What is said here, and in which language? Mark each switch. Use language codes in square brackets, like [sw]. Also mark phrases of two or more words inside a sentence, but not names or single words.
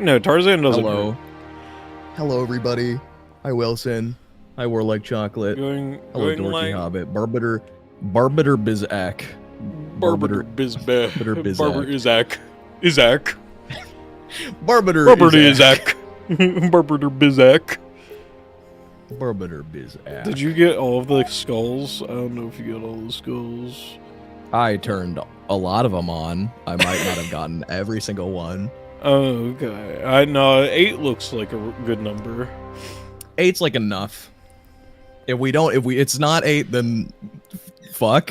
[en] No, Tarzan doesn't hurt. Hello, everybody. Hi, Wilson. Hi, Warlike Chocolate. Hello, Dorky like... Hobbit. Barbiter Bizak. Barbiter Bizbeh. Barber Izak. Barbiter Izak. Barbiter Bizak. Barbiter Bizak. Did you get all of the skulls? I don't know if you got all the skulls. I turned a lot of them on. I might not have gotten every single one. Oh, okay. I know 8 looks like a good number. 8's like enough. If it's not 8, then fuck.